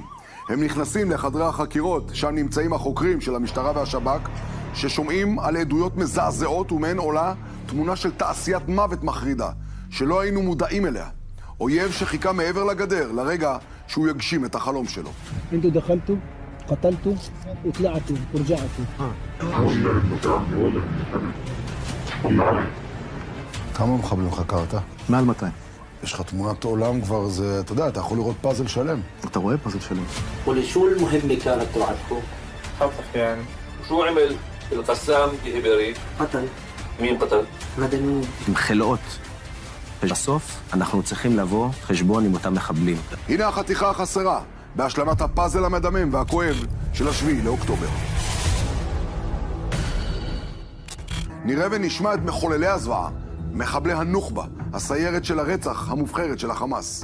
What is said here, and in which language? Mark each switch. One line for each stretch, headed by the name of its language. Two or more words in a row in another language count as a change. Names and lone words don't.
Hebrew: הם נכנסים לחדרי החקירות, שם נמצאים החוקרים של המשטרה והשב"כ, ששומעים על עדויות מזעזעות ומהן עולה תמונה של תעשיית מוות מחרידה, שלא היינו מודעים אליה. אויב שחיכה מעבר לגדר, לרגע שהוא יגשים את החלום שלו.
Arabic: انتوا دخلتوا قتلتوا وطلعتوا ورجعتوا.
Hebrew: כמה מחבלים חקרת? מעל 200. יש לך תמונת עולם כבר, זה, אתה יודע, אתה יכול לראות פאזל שלם. אתה רואה פאזל שלם.
Arabic: ولشو المهمة كانت تبعتكم؟ خطف يعني. شو عمل القسام بهبري؟ قتل. مين قتل؟
Hebrew: מדענים. עם חלאות. בסוף אנחנו צריכים לבוא חשבון עם אותם מחבלים. הנה החתיכה החסרה, בהשלמת הפאזל המדמם והכואב של השביעי לאוקטובר. נראה ונשמע את מחוללי הזוועה, מחבלי הנוח'בה, הסיירת של הרצח המובחרת של החמאס.